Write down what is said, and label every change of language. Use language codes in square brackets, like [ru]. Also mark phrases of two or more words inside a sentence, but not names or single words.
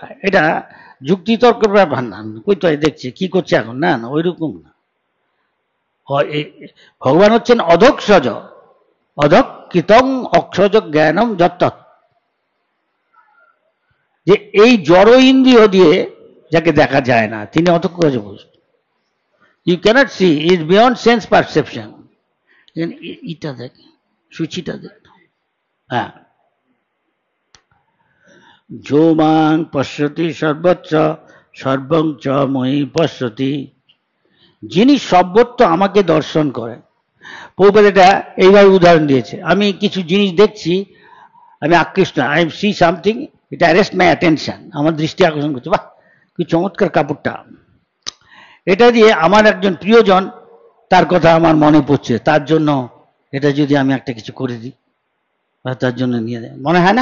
[bn] এটা যুক্তিতর্কের ব্যাপার না, ওই তো দেখছে কি করছে এখন, না না ওই রকম না। ভগবান হচ্ছেন অধক্ষজ, [sa] অধক্ষিতং অক্ষজ জ্ঞানম যত, [bn] যে এই জড় ইন্দ্রিয় দিয়ে যাকে দেখা যায় না, তিনি অধক্ষজ বস্তু। [en] You can't see, is beyond sense perception. [bn] ইটা দেখ, সূচিটা দেখ, হ্যাঁ, [sa] जो मां पश्यति सर्वत्र सर्वं च मयि पश्यति, [bn] যিনি সর্বত্র আমাকে দর্শন করেন। প্রভুপাদ এটা এইভাবে উদাহরণ দিয়েছে, আমি কিছু জিনিস দেখছি, আমি আকৃষ্ট, [en] I see something, [bn] এটা [en] arrest my attention, [bn] আমার দৃষ্টি আকর্ষণ করছে, বাহ কি চমৎকার কাপড়টা, এটা দিয়ে আমার একজন প্রিয়জন, তার কথা আমার মনে পড়ছে, তার জন্য এটা যদি আমি একটা কিছু করে দিই, তার জন্য নিয়ে দেয়, মনে হয় না?